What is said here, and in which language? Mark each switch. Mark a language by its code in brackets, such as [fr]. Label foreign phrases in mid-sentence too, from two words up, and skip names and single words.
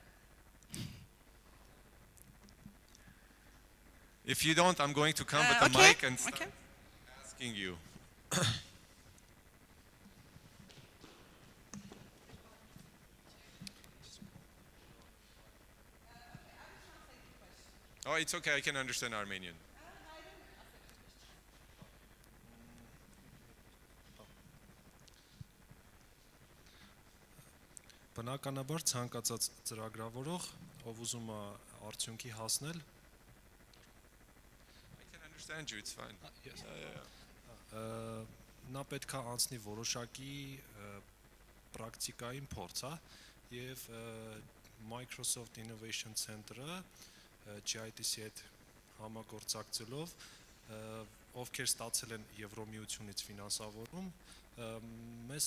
[en] If you don't, I'm going to come with the mic and start asking you. Oh, it's okay, I can understand Armenian. [hy] Բնականաբար ցանկացած ծրագրավորող, ով ուզում է արդյունքի հասնել, [en] I can understand you, it's fine. Yes. [hy] Նա պետք է անցնի որոշակի պրակտիկային փորձ, հա, եւ Microsoft Innovation Center-ը GITC-ի հետ համագործակցելով ովքեր ստացել են Եվրոմիությունից ֆինանսավորում, մեզ